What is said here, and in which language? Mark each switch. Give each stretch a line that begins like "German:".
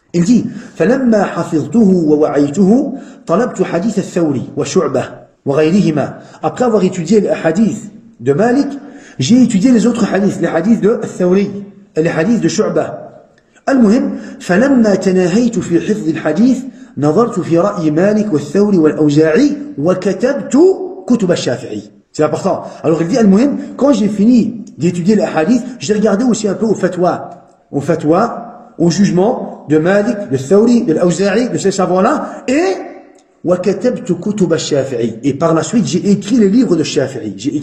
French: Il dit,
Arabic: فلما حفظته ووعيته طلبت حديث الثوري وشعبة وغيرهما.
French: Après avoir étudié les hadiths de Malik, j'ai étudié les autres hadiths, les hadiths de الثوري, les hadiths de Shu'bah.
Arabic: المهم فلما تناهيت في حفظ الحديث نظرت في رأي مالك والثوري والأوزاعي وكتبت كتب الشافعي.
French: C'est important. Alors il dit المهم, quand j'ai fini d'étudier les hadiths, j'ai regardé aussi un peu au fatwa, au jugement de Malik, de Thawri, de l'Awza'i, de ces savants-là, et
Arabic: وكتبت كتب الشافعي.
French: Et par la suite, j'ai écrit les livres de Shafi'i.